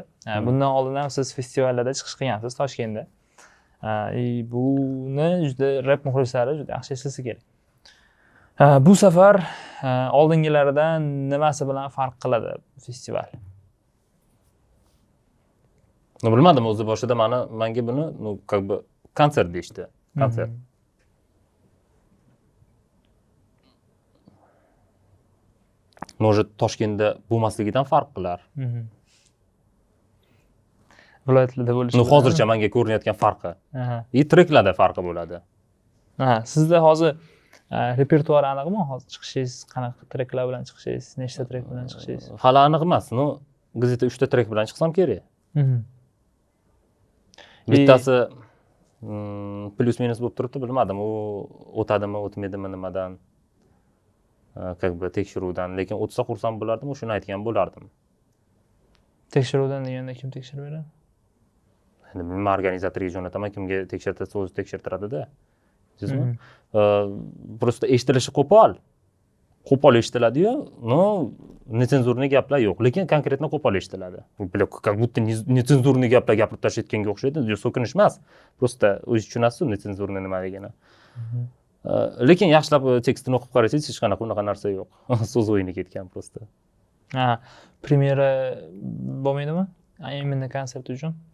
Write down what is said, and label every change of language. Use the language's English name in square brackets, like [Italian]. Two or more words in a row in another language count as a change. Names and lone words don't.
[Uzbek] Bundan oldin ham siz festivallarda chiqish qilgansiz Toshkentda. Buni juda rap muxlislari juda yaxshi eslasa kerak. Bu safar oldingilaridan nimasi bilan farq qiladi festival? Bilmadim, o'zi boshida menga buni [Russian] как бы [Uzbek] konsert deyishdi. Konsert. Может, Toshkentda bo'lmasligidan farq qilar. Viloyatlarda bo'lishi. Hozircha menga ko'rinayotgan farqi. Treklarda farqi bo'ladi. Sizda hozir repertuar aniqmi? Hozir chiqishingiz qanaqa treklar bilan chiqishingiz, nechta trek bilan chiqishingiz? Hali aniq emas. Gazeta 3 ta trek bilan chiqsam kerak. Bittasi plus minus bo'lib turibdi, bilmadim. U o'tadimi, o'tmaydimi nimadan? [Russian] Как бы [Uzbek] tekshiruvdan, lekin o'tsa xursand bo'lardim, shuni aytgan bo'lardim. Tekshiruvdan deganda kim tekshirib beradi? Endi men organizatorga jo'nataman, kimga tekshirtirsa o'zi tekshirtiradi-da. Bilasizmi? Просто eshitilishi qo'pol eshitiladi-yu, netsenzurniy gaplar yo'q, lekin konkretno qo'pol eshitiladi. [Russian] Как будто [Uzbek] netsenzurniy gaplar gapirib tashlayotganga o'xshaydi, so'kinish emas. Просто o'zingiz tushunasiz netsenzurniy nimaligini. Lekin yaxshilab tekstini o'qib qarasangiz, hech qanaqa unaqa narsa yo'q. So'z o'yini ketgan просто. Premyera bo'lmaydimi? Imminni konsert uchun?